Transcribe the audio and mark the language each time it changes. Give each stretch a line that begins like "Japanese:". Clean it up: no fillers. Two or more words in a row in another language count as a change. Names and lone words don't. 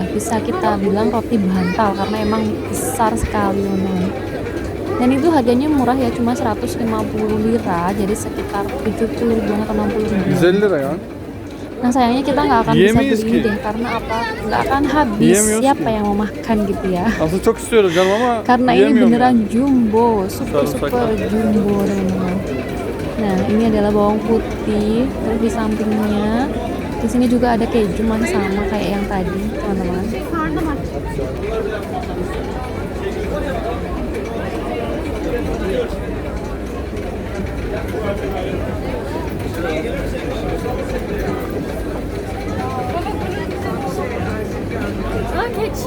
Indonesian: Bisa kita bilang roti bantal karena emang besar sekali, teman-teman. Dan itu harganya murah ya, cuma 150 lira, jadi sekitar 70 ribuan atau 60 ribuan. 150 lira ya. Nah, sayangnya kita nggak akan bisa
Turkish: Yiyemeyiz
Indonesian: beli ini
Turkish: ki.
Indonesian: deh, karena apa? Nggak akan habis.
Turkish: Yiyemiyoruz
Indonesian: Siapa
Turkish: ki.
Indonesian: yang mau makan gitu ya?
Turkish: Aslında çok istiyoruz canım ama
Indonesian: Karena ini
Turkish: yiyemiyorum
Indonesian: beneran ya. jumbo, super
Turkish: Sarımsaklar.
Indonesian: jumbo, teman-teman. Nah, ini adalah bawang putih. Terus di sampingnya, di sini juga ada keju, masih sama kayak yang tadi, teman-teman.
Turkish: Aa, keçi.